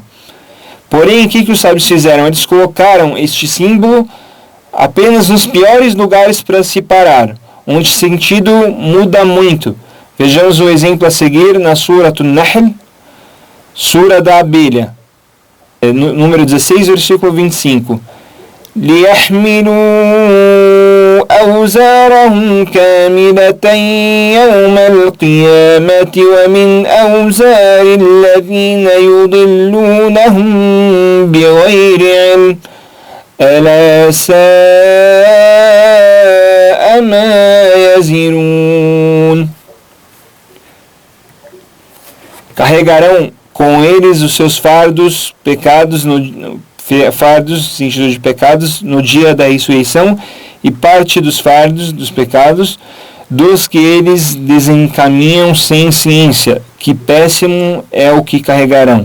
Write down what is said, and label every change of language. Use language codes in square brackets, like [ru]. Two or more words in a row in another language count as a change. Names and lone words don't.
[pt] Porém, o que os sábios fizeram? Eles colocaram este símbolo apenas nos piores lugares para se parar, onde o sentido muda muito. Vejamos o exemplo a seguir na Suratul Nahl, Sura da Abelha. número 16, versículo 25. [ar] ليحملوا أوزارهم كاملة يوم القيامة ومن أوزار الذين يضلونهم بغير علم ألا ساء ما يزرون. [pt] Carregarão com eles os seus fardos, fardos, sentido de pecados, no dia da ressurreição, e parte dos fardos, dos pecados, dos que eles desencaminham sem ciência, que péssimo é o que carregarão.